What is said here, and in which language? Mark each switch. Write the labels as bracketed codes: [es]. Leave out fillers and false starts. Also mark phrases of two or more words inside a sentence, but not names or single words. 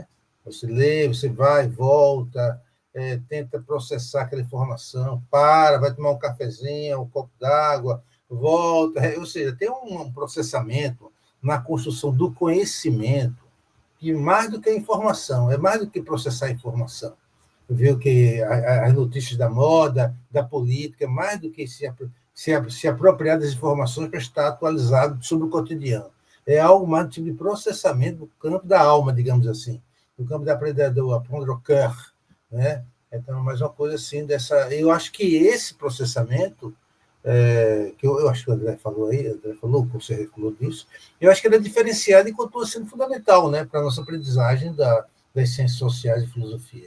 [pt] Você lê, você vai, volta, tenta processar aquela informação, vai tomar um cafezinho, um copo d'água, volta, ou seja, tem um processamento na construção do conhecimento que mais do que a informação, é mais do que processar a informação. Viu que as notícias da moda, da política, mais do que se apropriar das informações para estar atualizado sobre o cotidiano. É algo mais do tipo de processamento do campo da alma, digamos assim, do campo da [fr] aprendre au cœur, [pt] né? Então, mais uma coisa assim dessa. Eu acho que esse processamento que eu acho que o André falou aí, você falou disso, eu acho que ele é diferenciado e continua sendo fundamental, né, para a nossa aprendizagem das ciências sociais e filosofia.